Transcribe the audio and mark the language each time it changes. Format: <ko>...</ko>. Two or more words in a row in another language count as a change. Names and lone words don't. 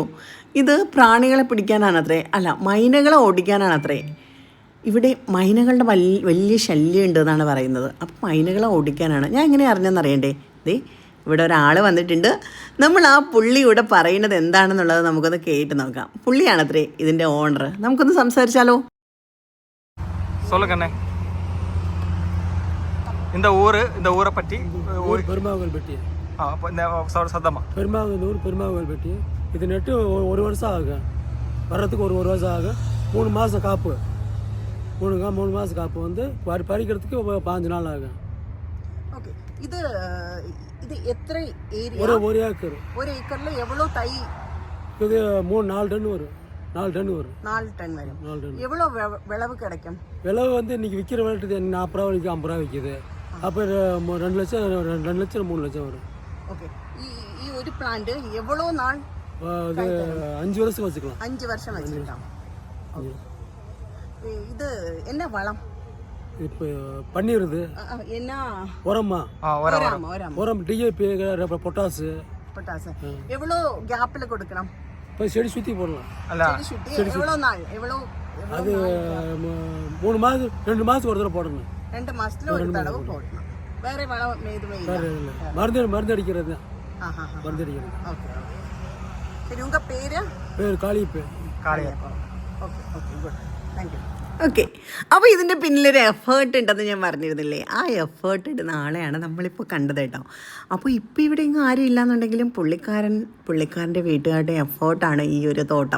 <ml>ഇത് പ്രാണികളെ പിടിക്കാനാണത്രേ, അല്ല മൈനകളെ ഓടിക്കാനാണത്രേ. ഇവിടെ മൈനകളുടെ വലിയ ശല്യം ഉണ്ട് എന്നാണ് പറയുന്നത്. അപ്പോൾ മൈനകളെ ഓടിക്കാനാണ്. ഞാൻ എങ്ങനെ അറിഞ്ഞെന്നറിയണ്ടേ? ഇവിടെ ഒരാൾ വന്നിട്ടുണ്ട്. നമ്മൾ ആ പുള്ളിയുടെ പറയുന്നത് എന്താണെന്നുള്ളത് നമുക്കൊന്ന് കേട്ട് നോക്കാം. പുള്ളിയാണത്രേ ഇതിൻ്റെ ഓണർ. നമുക്കൊന്ന് സംസാരിച്ചാലോ?</ml> <ta>சொல்லுங்கண்ணே, இந்த ஊரை பற்றி. பெருமாவல்பட்டி. சத்தமா பெருமாவூர் பெருமாவல்பட்டி. இது நட்டு 1 வருஷம் ஆகும், வர்றதுக்கு 1 வருஷம் ஆகும். 3 மாதம் காப்பு, 3 மாதம் காப்பு வந்து பறிக்கிறதுக்கு 5 நாள் ஆகும். ஓகே, இது எത്ര ஏரியா? ஒரு ஏக்கர். ஒரு ஏக்கரில் எவ்வளோ தை? இது 3-4 டன் வரும். 4 டன் வரும். 4 டன் வரும். 4 டன். எவ்வளோ விளவு கிடைக்கும்? விளவு வந்து இன்னைக்கு விற்கிற விலைட்டு 40 ரூபா விற்கும், 50 ரூபா விற்கிது. அப்போ 2 லட்சம் 2 லட்சம் 3 லட்சம் வரும். ஓகே.</ta> <ml>ഈ ഒരു പ്ലാന്റ്</ml> <ta>எவ்வளோ நாள்? அது 5 வருஷம் வச்சுக்கலாம். 5 வருஷம் வச்சுக்கலாம். இது என்ன வளம்? இப்போ பண்ணிடுது என்ன உரமா? உரம் டிஏபி, பொட்டாசு.</ta> <ml>പൊട്ടാസ് എവ്വളോ ഗ്യാപ്പിൽ കൊടുക്കണം?</ml> <ta>இப்போ செடி சுற்றி போடலாம். எவ்வளோ நாள்? எவ்வளோ? அது 3 மாதம் 2 மாதத்துக்கு ஒரு தடவை போடணும். 2 மாசத்துல ஒரு தடவை போடணும். வேற வளம் எதுவுமே இல்ல. மருந்து அடிக்கிறது தான். மருந்து அடிக்கிறது. ஓகே. சரி, உங்க பேரு? കാളിയപ്പൻ.</ta> <en>Okay okay good. Thank you.</en> <ml>ഓക്കെ, അപ്പോൾ ഇതിൻ്റെ പിന്നിലൊരു എഫേർട്ട് ഉണ്ടെന്ന് ഞാൻ പറഞ്ഞിരുന്നില്ലേ? ആ എഫേർട്ട് ഇടുന്ന ആളെയാണ് നമ്മളിപ്പോൾ കണ്ടത് കേട്ടോ. അപ്പോൾ ഇപ്പോൾ ഇവിടെ എങ്ങും ആരും ഇല്ലയെന്നുണ്ടെങ്കിലും പുള്ളിക്കാരൻ്റെ വീട്ടുകാരുടെ എഫേർട്ടാണ് ഈ ഒരു തോട്ടം.</ml>